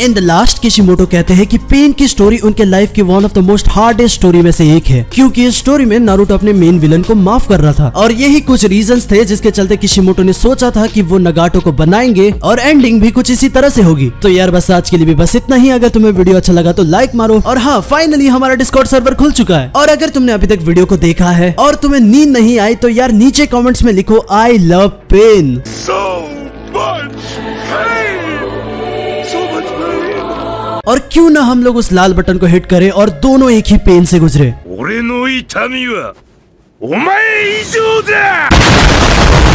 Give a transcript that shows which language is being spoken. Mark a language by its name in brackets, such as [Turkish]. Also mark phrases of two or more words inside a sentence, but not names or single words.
[English] in the last [Hindi] किशिमोटो कहते हैं कि पेन की स्टोरी उनके लाइफ की [English] one of the most hardest story [Hindi] में से एक है, क्योंकि इस स्टोरी में नारुतो अपने [English] main villain [Hindi] को माफ कर रहा था, और यही कुछ रीजंस थे जिसके चलते किशिमोटो ने सोचा था कि वो नगाटो को बनाएंगे और एंडिंग भी कुछ इसी तरह से होगी। तो यार बस आज के लिए भी बस इतना ही। अगर तुम्हें वीडियो अच्छा लगा तो लाइक मारो, और हाँ फाइनली हमारा [English] Discord server [Hindi] खुल चुका है, और अगर तुमने अभी तक वीडियो को देखा है और तुम्हें नींद नहीं आई तो यार नीचे कमेंट्स में लिखो [English] I love Pain. So much pain! So much pain! [Hindi] और क्यों ना हम लोग उस लाल बटन को हिट करें और दोनों एक ही पेन से गुजरे। [Japanese] 俺の痛みはお前以上だ